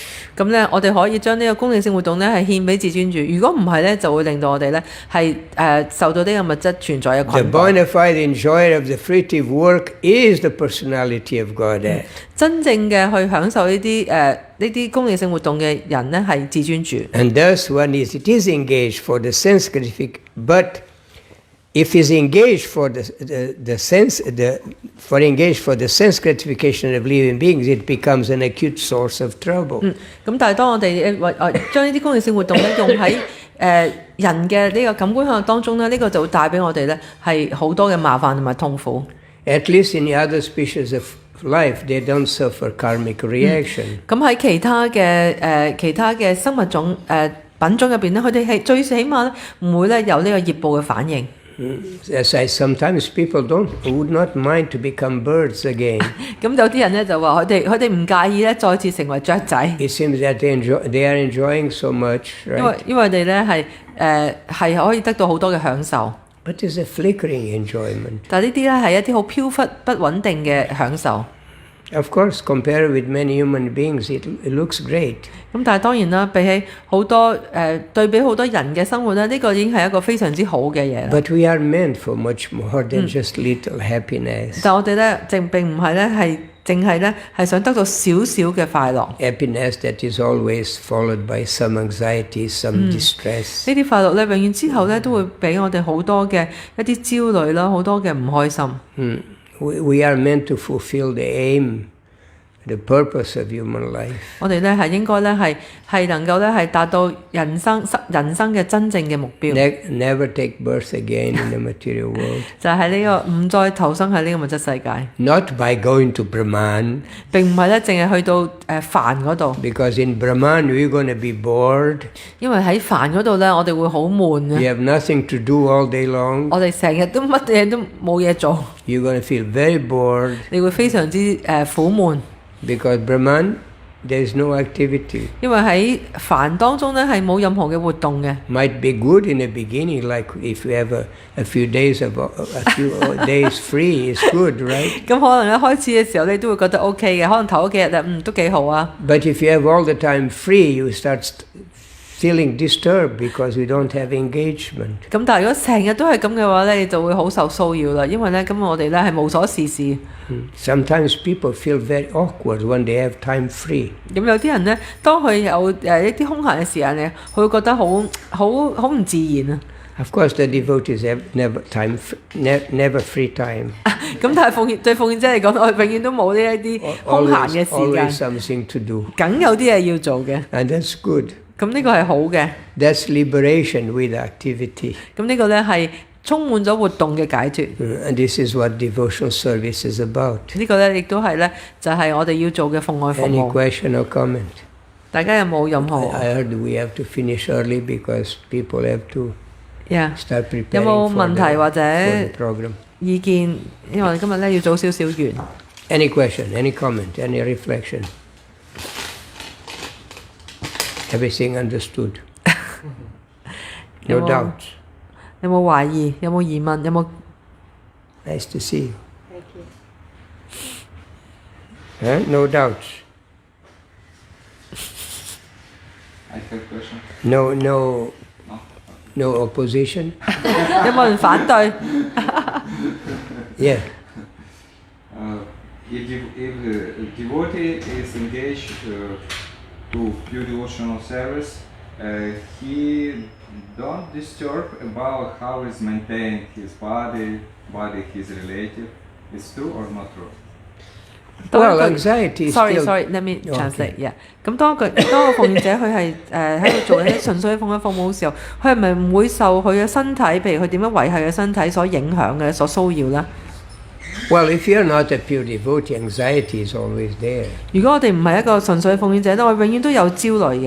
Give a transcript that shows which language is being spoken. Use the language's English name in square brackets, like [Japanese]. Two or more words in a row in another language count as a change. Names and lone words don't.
[Cantonese] 咁咧，我哋可以將呢個公正性活動咧係獻俾至尊主。如果唔係咧，就會令到我哋咧係受到呢個物質存在嘅 The 捆綁。 [English] bona fide enjoyer of the fruitive work is the personality of Godhead. [Cantonese] 真正嘅去享受呢啲公正性活動嘅人咧係至尊主。 [English] And thus one it is engaged for the sense gratification, but if he's engaged for the sense gratification of living beings, it becomes an acute source of trouble. [Cantonese] 咁但係當我哋將呢啲公正性活動咧用喺人嘅呢個感官享樂當中咧，呢個就會帶俾我哋咧係好多嘅麻煩同埋痛苦。 [English] At least in the other species of life, they don't suffer karmic reaction. [Cantonese] 咁喺其他嘅生物種品種入邊咧，佢哋係最起碼咧唔會咧有呢個業報嘅反應。 [English] As sometimes people would not mind to become birds again. [Cantonese] 咁有啲人咧就話佢哋唔介意咧再次成為雀仔， [English] It seems that they are enjoying so much, 因為 right? [Cantonese] 佢哋咧係可以得到好多嘅享受。 [English] But it's a flickering enjoyment. [Cantonese] 但係呢啲咧係一啲好飄忽不穩定嘅享受。 [English] Of course, compared with many human beings, it looks great. [Cantonese] 咁但係當然啦，比起好多對比好多人嘅生活咧，呢個已經係一個非常之好嘅嘢啦。 [English] But we are meant for much more than just little happiness. [Cantonese] 但我哋咧並唔係咧係淨係咧係想得到少少嘅快樂。 [English] Happiness that is always followed by some anxiety, some distress. [Cantonese] 呢啲快樂咧，永遠之後咧都會俾我哋好多嘅一啲焦慮啦，好多嘅唔開心。 [English] We are meant to fulfill the aim, the purpose of human life. [Cantonese] 我哋咧係應該咧係能夠咧係達到人生嘅真正嘅目標。 [English] Never take birth again in the material world. [Cantonese] 就係呢個唔再投生喺呢個物質世界。 [English] Not by going to Brahman. [Cantonese] 並唔係咧，淨係去到梵嗰度。 [English] Because in Brahman we're going to be bored. [Cantonese] 因為喺梵嗰度咧，我哋會好悶嘅。 [English] You have nothing to do all day long. [Cantonese] 我哋成日都乜嘢都冇嘢做。 [English] You're going to feel very bored. [Cantonese] 你會非常之苦悶。 [English] Because Brahman, there is no activity. [Cantonese] 因為喺梵當中咧係冇任何嘅活動嘅。 [English] Might be good in the beginning, like if you have a few days free, it's good, right? [Cantonese] 咁可能一開始嘅時候你都會覺得 OK 嘅，可能頭嗰幾日咧都幾好啊。 [English] But if you have all the time free, you start feeling disturbed because we don't have engagement. [Cantonese] 咁但係如果成日都係咁嘅話咧，你就會好受騷擾啦，因為咧咁我哋咧係無所事事。 [English] Sometimes people feel very awkward when they have time free. [Cantonese] 咁有啲人咧，當佢有一啲空閒嘅時間咧，佢會覺得好唔自然啊。 [English] Of course, the devotees have never free time. [Cantonese] 咁但係對奉獻者嚟講，我哋永遠都冇呢一啲空閒嘅時間。 [English] Always something to do. [Cantonese] 梗有啲嘢要做嘅。 [English] And that's good. [Cantonese] 咁呢個係好嘅。 [English] That's liberation with activity. [Cantonese] 咁呢個咧係充滿咗活動嘅解脫。 [English] And this is what devotional service is about. [Cantonese] 呢個咧亦都係咧就係我哋要做嘅奉愛服務。 [English] Any question or comment? [Cantonese] 大家有冇任何 [English] I heard we have to finish early because people have to start preparing [Cantonese] 有冇問題或者 [English] for the program. [Cantonese] 意見？因為我哋今日咧要早少少完。 [English] Any question, any comment, any reflection? Everything understood. No doubt. [Cantonese] 有冇懷疑？有冇疑問？有冇 [English] Nice to see you. Thank you. No doubts. I have a question. No opposition. [Cantonese] 有冇人反對？ [English] Yeah. If the devotee is engaged to pure devotional service, he don't disturb about how is maintained his body, his relative. It's true or not true? Well, anxiety is Sorry, still... let me translate. Yeah. [Cantonese] 咁當個奉獻者佢係喺度做緊純粹奉獻服務嘅時候，佢係咪唔會受佢嘅身體，譬如佢點樣維繫嘅身體所影響嘅、所騷擾咧？ [English] Well, if you're not a pure devotee, anxiety is always there. [Cantonese] 如果我哋唔係一個純粹奉獻者咧，我永遠都有焦慮嘅。